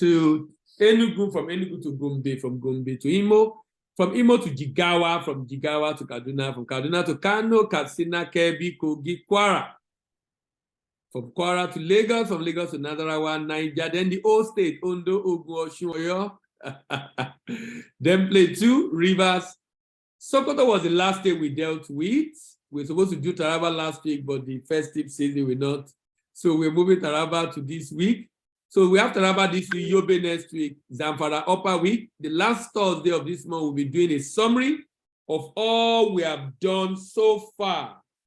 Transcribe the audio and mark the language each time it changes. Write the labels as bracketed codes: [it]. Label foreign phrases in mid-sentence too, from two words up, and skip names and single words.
[en] to Enugu, from Enugu to Gombe, from Gombe to Imo, from Imo to Jigawa, from Jigawa to Kaduna, from Kaduna to Kano, Katsina, Kebbi, Kogi, Kwara, from Kwara to Lagos, from Lagos to Nasarawa, Niger, then the old state, Ondo, Ogun, Osun, Oyo, then Plateau, Rivers. Sokoto was the last day we dealt with. We were supposed to do Taraba last week, but the festive season will not. So we're moving Taraba to this week. So we have Taraba this week, Yobe next week, Zamfara upper week. The last Thursday of this month, we'll be doing a summary of all we have done so far.